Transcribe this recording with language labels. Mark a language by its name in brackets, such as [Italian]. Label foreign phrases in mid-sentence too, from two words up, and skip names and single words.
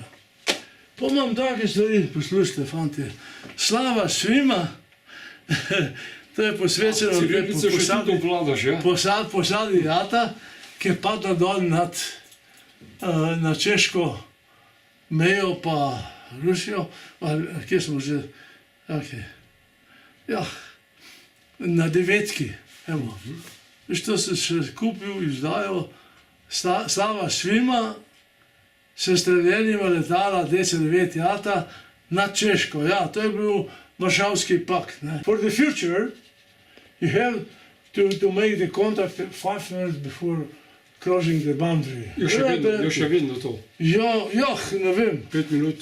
[Slovenian] Pa imam take stvari, poslušajte, fantje, [Serbian] slava svima, [Slovenian] to je posvečeno posadi jata, ki je padla dol na češko mejo pa Rusijo, ali kje smo že, ja, na Devetki, evo. Veš, to sem še kupil, izdajal, [Serbian] slava svima, [Slovenian] s streljenima letala DC-9 jata nad Češko, ja, to je bil Varšavski pakt, ne. [English] For the future You have to make the contact 5 minutes before crossing the boundary. [Slovenian] Jo še vedno to. Ja, ne vem. 5 minut.